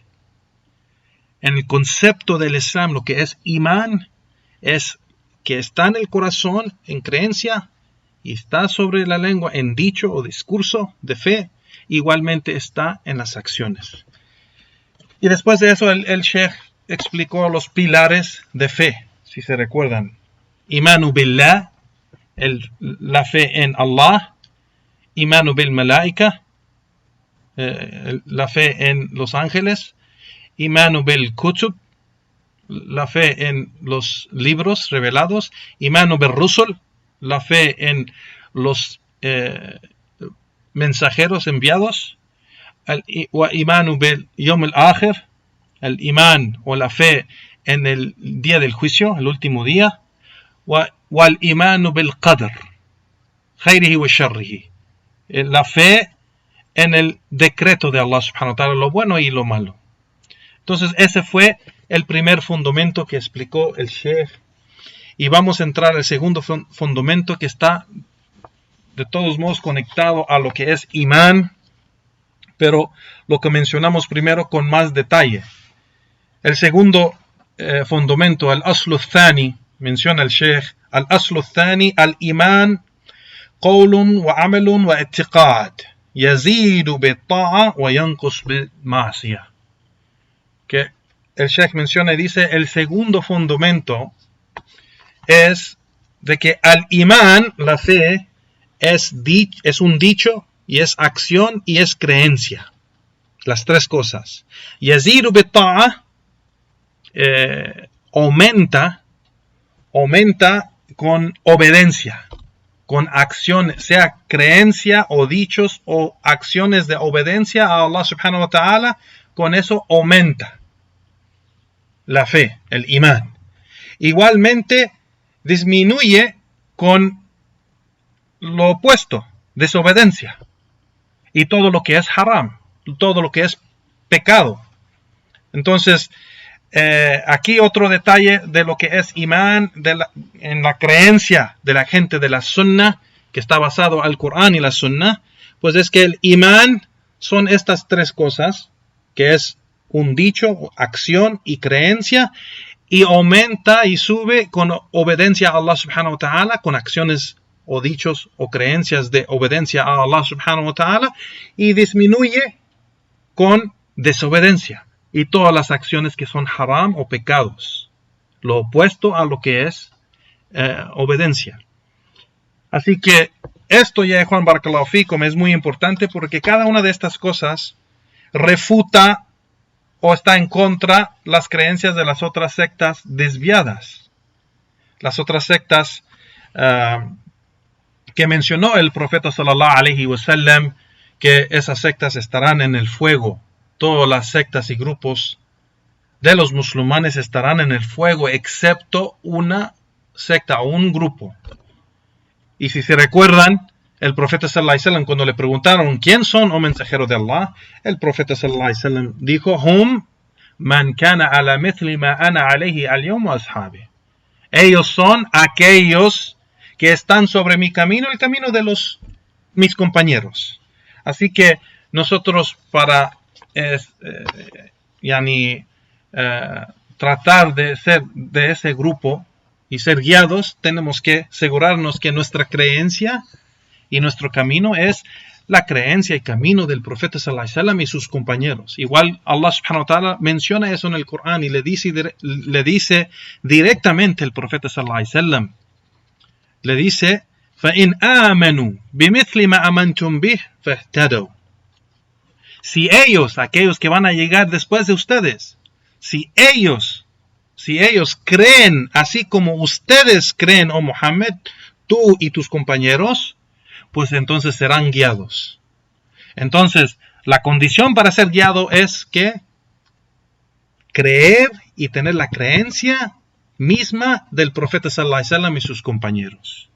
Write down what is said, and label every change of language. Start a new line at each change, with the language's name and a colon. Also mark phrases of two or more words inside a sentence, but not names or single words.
Spanish: En el concepto del Islam, lo que es imán es que está en el corazón en creencia y está sobre la lengua en dicho o discurso de fe, igualmente está en las acciones. Y después de eso el Sheikh explicó los pilares de fe, si se recuerdan.
Arabic: إيمان بالله,
Spanish: la fe en Allah.
Arabic: إيمان بالملائكة,
Spanish: la fe en los ángeles.
Arabic: إيمان بالكتب,
Spanish: la fe en los libros revelados,
Arabic: إيمان بالرسل,
Spanish: la fe en los mensajeros enviados,
Arabic: وإيمان باليوم الآخر,
Spanish: el imán o la fe en el día del juicio, el último día,
Arabic: والإيمان بالقدر خيره وشره,
Spanish: la fe en el decreto de Allah
Arabic: سبحانه وتعالى,
Spanish: lo bueno y lo malo. Entonces ese fue el primer fundamento que explicó el Sheikh. Y vamos a entrar al segundo fundamento, que está de todos modos conectado a lo que es imán, pero lo que mencionamos primero con más detalle. El segundo fundamento,
Arabic: الأصل الثاني,
Spanish: menciona el Sheikh,
Arabic: الأصل الثاني الإيمان قول وعمل واعتقاد يزيد بالطاعة وينقص بالمعصية.
Spanish: Que el Sheikh menciona y dice, el segundo fundamento es de que al imán, la fe, es un dicho, y es acción, y es creencia. Las tres cosas.
Arabic: يزيد بالطاعة,
Spanish: aumenta con obediencia, con acciones, sea creencia o dichos o acciones de obediencia a Allah
Arabic: سبحانه وتعالى,
Spanish: con eso aumenta la fe, el imán. Igualmente disminuye con lo opuesto, desobediencia, y todo lo que es haram, todo lo que es pecado. Entonces, aquí otro detalle de lo que es imán, en la creencia de la gente de la sunnah, que está basado al Corán y la sunnah, pues es que el imán son estas tres cosas, que es un dicho, acción y creencia, y aumenta y sube con obediencia a Allah
Arabic: سبحانه وتعالى,
Spanish: con acciones o dichos o creencias de obediencia a Allah
Arabic: سبحانه وتعالى,
Spanish: y disminuye con desobediencia y todas las acciones que son haram o pecados, lo opuesto a lo que es obediencia. Así que esto, ya Juan
Arabic: بارك الله فيكم,
Spanish: es muy importante, porque cada una de estas cosas refuta o está en contra las creencias de las otras sectas desviadas. Las otras sectas que mencionó el profeta
Arabic: صلى الله عليه وسلم,
Spanish: que esas sectas estarán en el fuego. Todas las sectas y grupos de los musulmanes estarán en el fuego, excepto una secta o un grupo. Y si se recuerdan, el profeta
Arabic: صلى الله عليه وسلم,
Spanish: cuando le preguntaron ¿quién son, oh mensajero de Allah?, el profeta
Arabic: صلى الله عليه وسلم
Spanish: dijo:
Arabic: هم من كان على مثل ما أنا عليه اليوم وأصحابي.
Spanish: Ellos son aquellos que están sobre mi camino, el camino de mis compañeros. Así que nosotros, para tratar de ser de ese grupo y ser guiados, tenemos que asegurarnos que nuestra creencia y nuestro camino es la creencia y camino del profeta
Arabic: صلى الله عليه وسلم
Spanish: y sus compañeros. Igual Allah
Arabic: سبحانه وتعالى
Spanish: menciona eso en el Corán y le dice directamente el profeta
Arabic: صلى الله عليه وسلم.
Spanish: Le dice:
Arabic: فَإِنْ آمَنُوا بِمِثْلِ مَا أَمَنْتُمْ بِهِ فَاهْتَدَوْا.
Spanish: Si ellos, aquellos que van a llegar después de ustedes, si ellos creen así como ustedes creen, oh Muhammad, tú y tus compañeros, pues entonces serán guiados. Entonces, la condición para ser guiado es que creer y tener la creencia misma del profeta
Arabic: صلى الله عليه وسلم
Spanish: y sus compañeros.